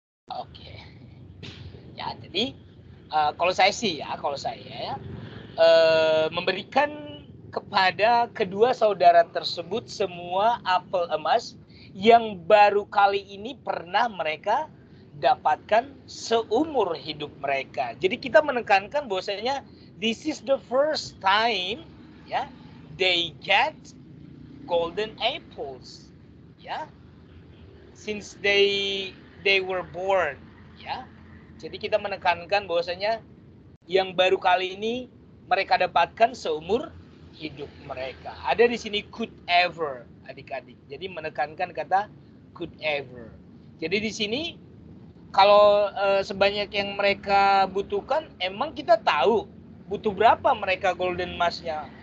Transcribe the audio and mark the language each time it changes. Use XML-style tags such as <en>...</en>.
<id>Oke. Ya, jadi kalau saya sih ya, memberikan kepada kedua saudara tersebut semua apel emas yang baru kali ini pernah mereka dapatkan seumur hidup mereka. Jadi kita menekankan bahwasanya</id> <en>this is the first time ya they get golden apples ya since they were born ya.</en> <id>Jadi kita menekankan bahwasanya yang baru kali ini mereka dapatkan seumur hidup mereka. Ada di sini could ever, adik-adik. Jadi menekankan kata could ever. Jadi di sini kalau sebanyak yang mereka butuhkan, emang kita tahu butuh berapa mereka golden emasnya.</id>